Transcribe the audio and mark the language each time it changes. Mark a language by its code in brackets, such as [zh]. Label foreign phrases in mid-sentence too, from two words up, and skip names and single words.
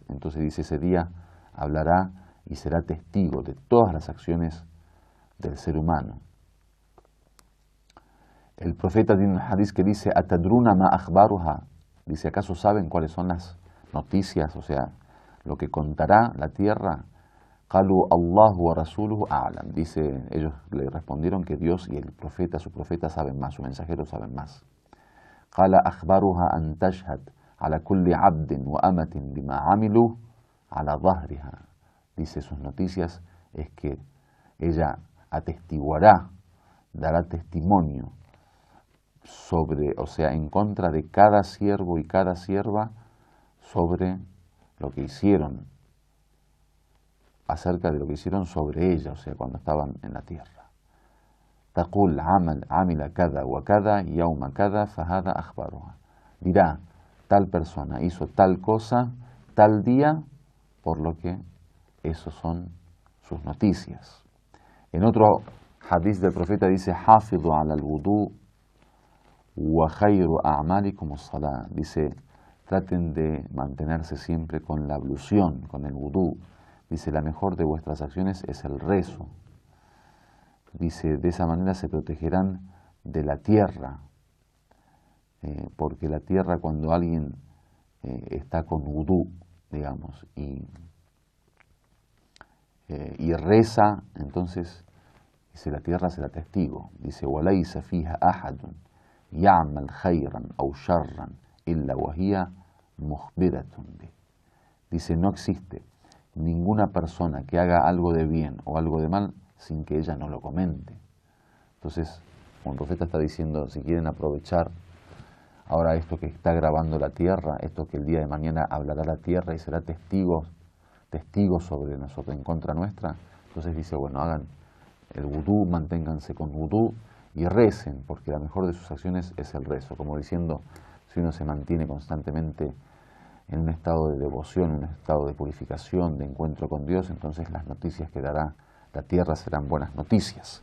[es] Entonces dice, ese día hablará y será testigo de todas las acciones del ser humano. El profeta tiene un hadiz que dice, [ar] «أتدرون ما أخبارها». [es] Dice, ¿acaso saben cuáles son las noticias, o sea, lo que contará la tierra? [ar] «قالوا الله ورسوله أعلم». [es] Dice, ellos le respondieron que Dios y el profeta, su profeta, saben más, su mensajero saben más. [ar] «قال أخبارها أن تشهد على كل عبد وأمة بما عملوا على ظهرها». [es] Dice, sus noticias es que ella atestiguará, dará testimonio sobre, o sea, en contra de cada siervo y cada sierva sobre lo que hicieron, acerca de lo que hicieron sobre ella, o sea, cuando estaban en la tierra. [ar] تقول عمل كذا وكذا يوم كذا فهذه أخبارها. [es] Dirá, tal persona hizo tal cosa, tal día, por lo que esos son sus noticias. En otro hadith del profeta dice, [ar] حافظوا على الوضوء وخير أعمالكم الصلاة. [es] Dice, traten de mantenerse siempre con la ablución, con el wudú. Dice, la mejor de vuestras acciones es el rezo. Dice, de esa manera se protegerán de la tierra, porque la tierra, cuando alguien está con wudú, digamos, y reza, entonces, dice, la tierra será testigo. Dice, [ar] وَلَيْسَ فِيهَا أَحَدٌ يَعْمَلْ خَيْرًا أَوْ شَرًّا إِلَّا وَهِيَ مُخْبِرَةٌ بِهِ. [es] Dice, no existe ninguna persona que haga algo de bien o algo de mal sin que ella no lo comente. Entonces, como el profeta está diciendo, si quieren aprovechar ahora esto que está grabando la tierra, esto que el día de mañana hablará la tierra y será testigo sobre nosotros, en contra nuestra, entonces dice, bueno, hagan el wudú, manténganse con wudú y recen, porque la mejor de sus acciones es el rezo, como diciendo, si uno se mantiene constantemente en un estado de devoción, un estado de purificación, de encuentro con Dios, entonces las noticias que dará la tierra serán buenas noticias.